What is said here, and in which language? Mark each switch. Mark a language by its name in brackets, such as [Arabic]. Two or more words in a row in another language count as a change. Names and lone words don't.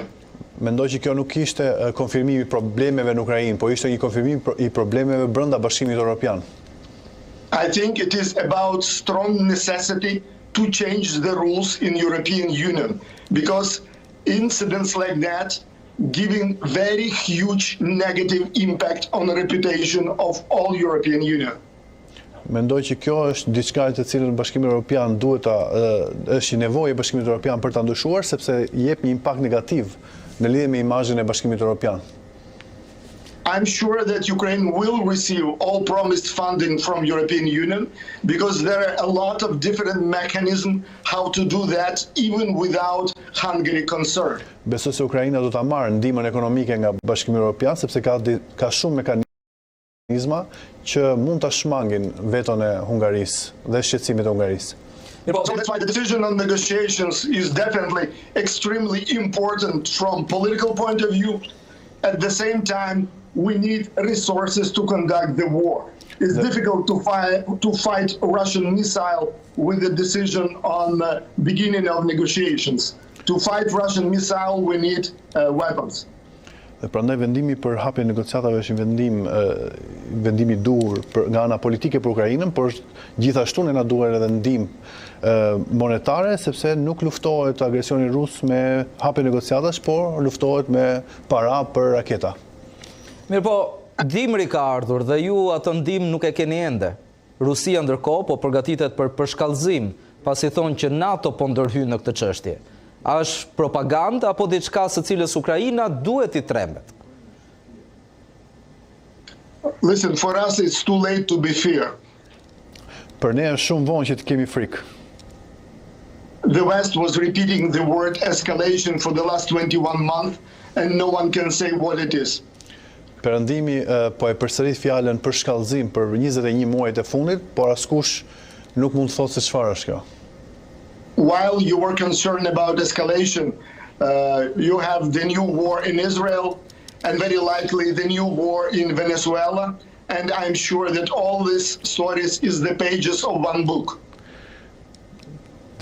[Albanian] Mendoj që kjo nuk ishte konfirmimi I problemeve në Ukrainë, por ishte një konfirmim I problemeve brenda Bashkimit Evropian. [English] I think it is about strong necessity to change the rules in European Union, because incidents like that giving very huge negative impact on the reputation of all European Union. [Albanian] Mendoj që kjo është diçka të cilën Bashkimi Evropian është I nevojë e Bashkimit Evropian për ta ndryshuar, sepse jep një impakt negativ në lidhje me imazhin e Bashkimit Evropian. [English] I'm sure that Ukraine will receive all promised funding from European Union, because there are a lot of different mechanisms how to do that even without Hungary concerned. [Albanian] Besoj se Ukraina do ta marrë ndihmën ekonomike nga Bashkimi Evropian sepse ka shumë mekanizma që mund ta shmangin veton e Hungarisë dhe shqetësimet e Hungarisë. [English] So that's why the decision on negotiations is definitely extremely important from political point of view. At the same time, we need resources to conduct the war. It's difficult to fight a Russian missile with a decision on the beginning of negotiations. To fight Russian missile, we need weapons. [Albanian] Dhe prandaj vendimi për hapjen e negociatave është vendimi I duhur nga ana politike për Ukrainën, por gjithashtu ne na duhet edhe ndihmë monetare, sepse nuk luftohet agresioni rus me hapje negociatash, por luftohet me para për raketa. Mirë po, dimri ka ardhur dhe ju atë ndihmë nuk e keni ende. Rusia ndërkohë po përgatitet për përshkallëzim, pasi thonë që NATO po ndërhyjë në këtë çështje. A është propagandë apo diçka së cilës Ukraina duhet I trembet? [English] Listen, for us it's too late to be fear. [Albanian] Për ne është shumë vonë që të kemi frikë. [English] The West was repeating the word escalation for the last 21 months and no one can say what it is. [Albanian] Perëndimi po e përsërit fjalën për shkallëzim për 21 muajt e fundit, por askush nuk mund të thotë se çfarë është kjo. [English] While you were concerned about escalation, you have the new war in Israel and very likely the new war in Venezuela, and I'm sure that all these stories is the pages of one book.